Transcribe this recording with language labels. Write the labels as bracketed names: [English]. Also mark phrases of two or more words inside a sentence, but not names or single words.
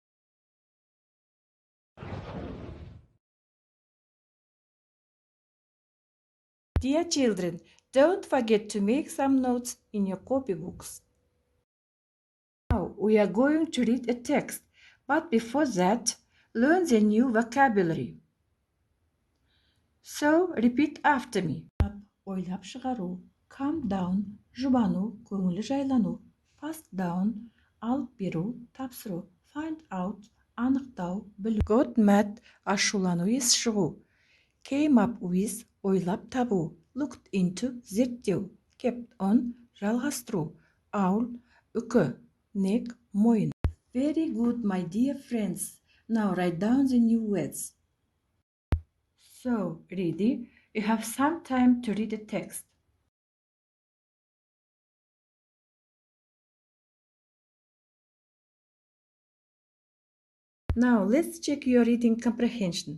[English] Dear children, don't forget to make some notes in your copybooks. Now we are going to read a text, but before that, learn the new vocabulary. So, repeat after me. [Kazakh] Ойлап шығару, [English] calm down, [Kazakh] жұбану, көңілі жайлану, [English] pass down, [Kazakh] алып беру, тапсыру, [English] find out, [Kazakh] анықтау, білу, [English] got mad, [Kazakh] ашулану, ес шығу, [English] came up with, [Kazakh] ойлап табу, [English] looked into, зерттеу, kept on, [Kazakh] жалғастыру, аул, үкі, [English] neck, мойын. Very good, my dear friends. Now write down the new words. So, ready? You have some time to read the text. Now, let's check your reading comprehension.